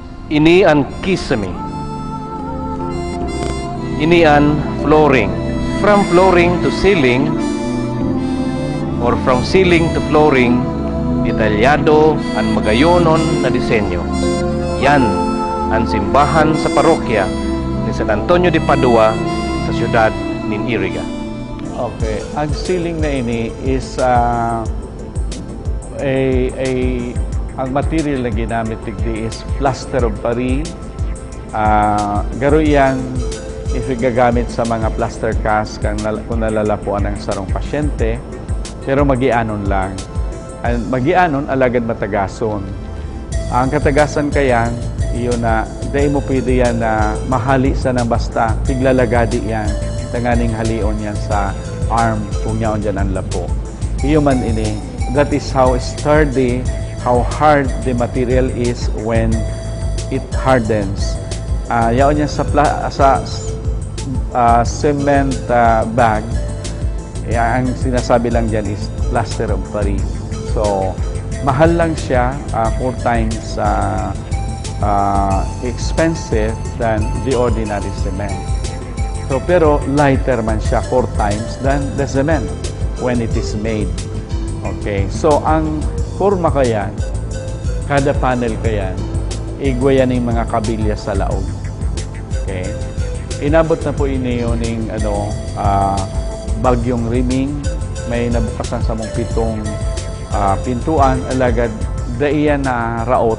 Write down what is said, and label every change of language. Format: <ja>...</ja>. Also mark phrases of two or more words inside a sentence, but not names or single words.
<bik>Ini ang kisame. Ini ang flooring.</bik> <en>From flooring to ceiling, or from ceiling to flooring,</en> <bik>detalyado ang magayonon na disenyo. Yan ang simbahan sa parokya ni San Antonio de Padua sa siyudad ng Iriga. Okay, ang ceiling na ini is ang material na ginamit digdi is</bik> <en>plaster of Paris.</en> <bik>Garo yan if gagamit sa mga</bik> <en>plaster cast</en> <bik>kung nalalapuan ng sarong pasyente, pero magianon lang. Magianon alagad matagason. Ang katagasan kayan, iyon na dahil mo pwede yan na mahali sa nang basta, tiglalagadi yan, tanganing halion yan sa arm kung yaon dyan ang lapo. Iyo man ini,</bik> <en>that is how sturdy, how hard the material is when it hardens.</en> <bik>Yaon yan sa cement bag, ang sinasabi lang dyan is</bik> <en>plaster of Paris.</en> <bik>So, mahal lang siya,</bik> <en>4 times expensive than the ordinary cement. So, pero lighter</en> <bik>man siya</bik> <en>4 times than the cement when it is made.</en> <bik>Okay, so ang forma kayan, kada panel kayan, igwayan ng mga kabilya sa laog. Okay. Inabot na po ini yun ng bagyong riming, may nabukasan sa mong 7 pintuan, alagad daiyan na raot.</bik>